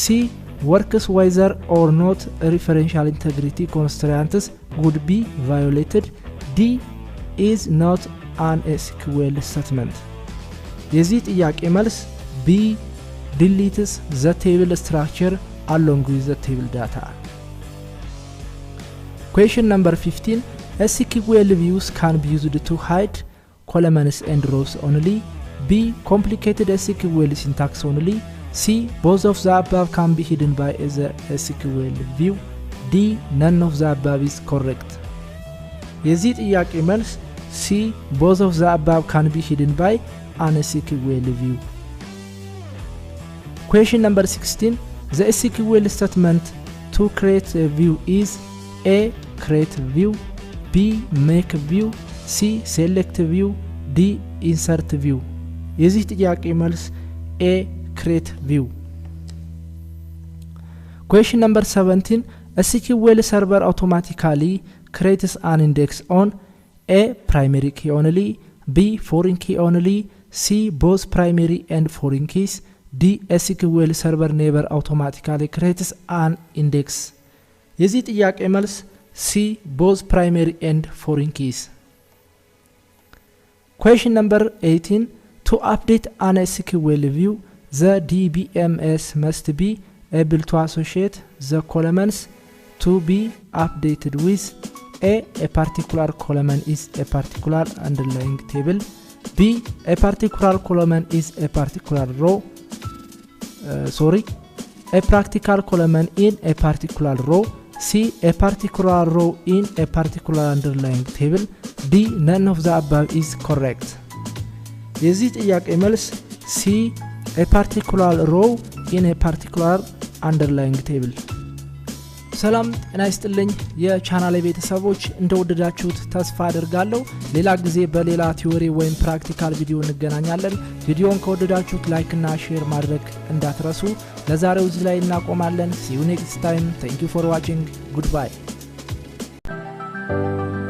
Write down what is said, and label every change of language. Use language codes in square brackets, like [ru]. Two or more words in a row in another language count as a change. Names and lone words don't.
[en] Works whether or not referential integrity constraints would be violated, D. Is not an SQL statement. [am] የዚህ ጥያቄ መልስ B. [en] Deletes the table structure along with the table data. Question number 15. SQL views can be used to hide columns and rows only, B. Complicated SQL syntax only, C. Both of the above can be hidden by the SQL view, D. None of the above is correct. [am] የዚህ ጥያቄ መልስ C. [en] Both of the above can be hidden by an SQL view. Question number 16. The SQL statement to create a view is A. Create view, B. Make view, C. Select view, D. Insert view. [am] የዚህ ጥያቄ መልስ A. [en] Create view. Question number 17. A SQL server automatically creates an index on A. Primary key only, B. Foreign key only, C. Both primary and foreign keys, D. SQL server never automatically creates an index. [am] የዚህ ጥያቄ መልስ C. [en] Both primary and foreign keys. Question number 18. To update an SQL view, the DBMS must be able to associate the columns to be updated with A. A particular column is a particular underlying table, B. A particular column is a particular row, a practical column in a particular row. C. A particular row in a particular underlying table. D. None of the above is correct. [am] የዚህ ጥያቄ መልስ C. [en] A particular row in a particular underlying table. [am] ሰላም ጤና ይስጥልኝ የቻናሌ ቤተሰቦች እንደወደዳችሁት ተስፋ አደርጋለሁ። ሌላ ጊዜ በሌላ ቲዮሪ ወይም [en] practical video [am] እንገናኛለን። ቪዲዮን ከወደዳችሁት ላይክ እና ሼር ማድረግ እንዳትረሱ። ለዛሬው እዚህ ላይ እናቆማለን። [en] See you next time. Thank you for watching. Goodbye.